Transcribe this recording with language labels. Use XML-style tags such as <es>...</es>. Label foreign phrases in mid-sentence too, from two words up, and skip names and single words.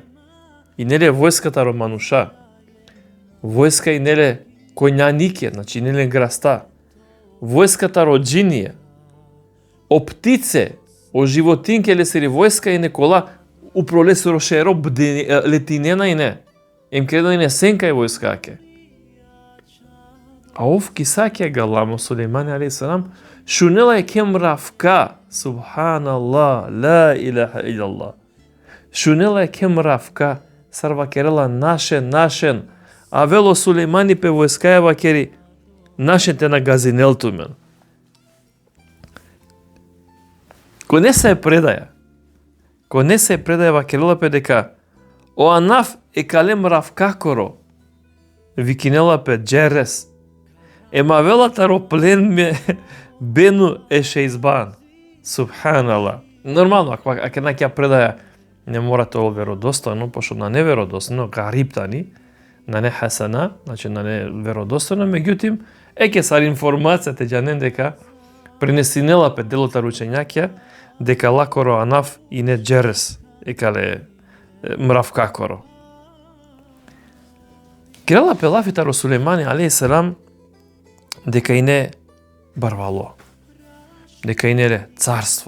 <rom>И неле војската романуша. Војска и неле коњанике, значи неле граста. Војската роджинија. О птице, о животинке лесери војска и некола упролесу рошеро летинена и не. Ем креда и не сенка и војскаке. А ов кисаке галамо Сулеймани алейхиссалам шунела е ке мравка.</rom> <ar>سبحان الله، لا إله إلا الله.</ar> <rom>Шунела е ке мравка, сарва керела нашен. А вело Сулеймани пе војскаја вакери нашите на газинелтумен. Ко не се предаја вакерела пе дека о анаф е кале мравкакоро. Викинела пе джерес. Ема велата ро плен ме бену еше избан. Субханаллах.</rom> <mk>Нормално, ако ќе предаја, не мора тоа веродостојно, пошто на неверодостојно, гариптани, на не хасана, значи на не веродостојно,</mk> <rom>меѓутим, ке сар информацијата џанен дека пренесинела пе делота ручењакја, дека лакоро анаф и не джерес, екале мравкакоро. Керела пе лафита ро Сулеймани алейхиссалам дека и не барвало, дека и не царство.</rom>